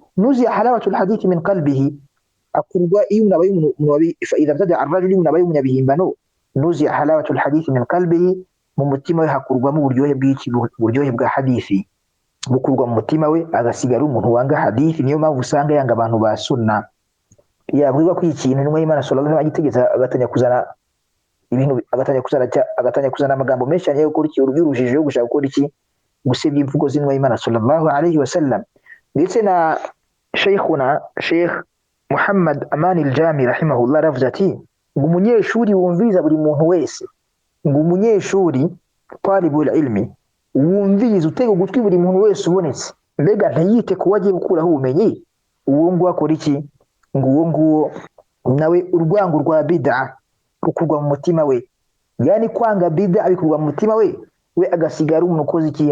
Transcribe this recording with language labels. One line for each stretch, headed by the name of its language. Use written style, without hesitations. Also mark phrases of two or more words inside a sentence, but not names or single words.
Arabic: نزع حلاوة الحديث من قلبه,
Kinyarwanda: akurwa iyo umuntu abaye umuntu
Arabic: فإذا ابتدع الرجل,
Kinyarwanda: umuntu abaye umunyabihimbano,
Arabic: نزع حلاوة الحديث من قلبه,
Kinyarwanda: mu mutima we hakurwamo uburyohe bw'iki? Uburyohe bwa hadithi bukurwa mu mutima we, agasigara umuntu wanga hadithi. Niyo mpamvu usanga yanga abantu ba sunna. Yabwirwa ko ikintu n'umwe Imana
Arabic: صلى الله عليه وسلم
Kinyarwanda: agitegeza, agatanya kuzana ibintu, agatanya kuzana amagambo menshi cyane yo gukora iki? Urujijo yo gushaka gukora iki? Gusebya imvugo z'intumwa y'Imana
Arabic: صلى الله عليه وسلم.
Kinyarwanda: Ndetse na Sheikhuna Sheikh Muhammad Aman al-Jami rahimahullah aravuze ati ngo umunyeshuri wumviriza buri muntu wese, ngo umunyeshuri
Arabic: طالب العلم
Kinyarwanda: wumviriza, utega ugutwi buri muntu wese ubonetse, mbega ntiyite ku wagiye gukuraho ubumenyi, uwo nguwo akora iki? Ngo uwo nguwo nawe urwango rwa bid'a rukurwa mu mutima we, yani kwanga bid'a abikurwa mu mutima we, we agasigara umuntu ukoze iki?